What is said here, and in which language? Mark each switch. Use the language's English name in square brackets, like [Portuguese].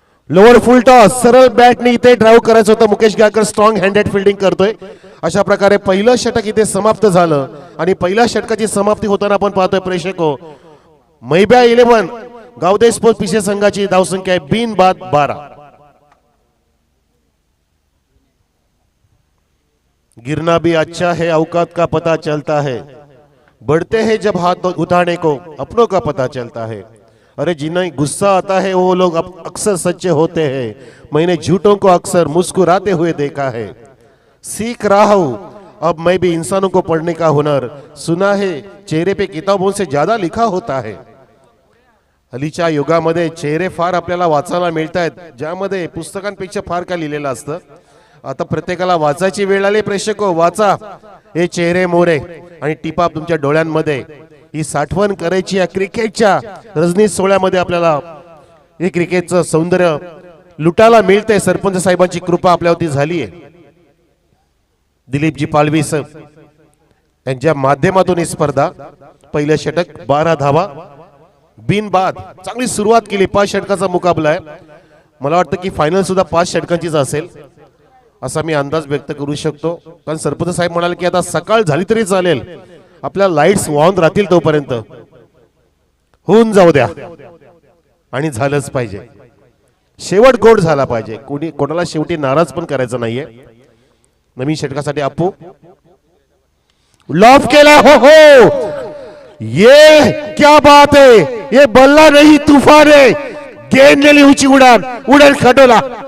[Marathi] Lower फुल toss सरळ बॅटने इथे drive करायचं होतं. Mukesh Gaikar strong handed fielding करतोय. अशा प्रकारे पहिलं षटक इथे समाप्त झालं आणि पहिल्या षटकाची समाप्ती होताना आपण पाहतोय प्रेक्षको, मैब्या 11 गावदे स्पोर्ट्स पीसी संघाची धावसंख्या आहे बिन बाद 12. [Hindi] गिरना भी अच्छा है औकात का पता चलता है, बढ़ते हैं जब हाथ उठाने को अपनों का पता चलता है. अरे जिन्हें गुस्सा आता है वो लोग अक्सर सच्चे होते हैं, मैंने झूठों को अक्सर मुस्कुराते हुए देखा है. सीख रहा हूं अब मैं भी इंसानों को पढ़ने का हुनर, सुना है चेहरे पे किताबों से ज्यादा लिखा होता है. [Marathi] हल्लीच्या युगामध्ये चेहरे फार आपल्याला वाचायला मिळतात, ज्यामध्ये पुस्तकांपेक्षा फार काय लिहिलेलं असतं. आता प्रत्येकाला वाचायची वेळ आली. प्रेक्षको वाचा हे चेहरे मोरे आणि टिपा तुमच्या डोळ्यांमध्ये. ही साठवण करायची या क्रिकेटच्या रजनी सोहळ्यामध्ये. आपल्याला हे क्रिकेटचं सौंदर्य लुटायला मिळते. सरपंच साहेबांची कृपा आपल्यावरती झाली आहे. दिलीपजी पालवी साहेब यांच्या माध्यमातून ही स्पर्धा. पहिलं षटक 12 धावा बिन बाद. चांगली सुरुवात केली. 5 षटकाचा मुकाबला आहे. मला वाटतं की फायनल सुद्धा 5 षटकांचीच असेल असा मी अंदाज व्यक्त करू शकतो. कारण सरपंच साहेब म्हणाले की आता सकाळ झाली तरी चालेल, आपल्या लाईट्स वाहून राहतील तोपर्यंत होऊन जाऊ द्या. आणि झालंच पाहिजे, शेवट गोड झाला पाहिजे. कोणाला शेवटी नाराज पण करायचं नाहीये. नवीन षटकासाठी अपू लॉफ केला. [Hindi] हो ये क्या बात है, ये बल्ला नहीं तूफान है. गेंद नेली ऊंची उडान, उडान खटोला.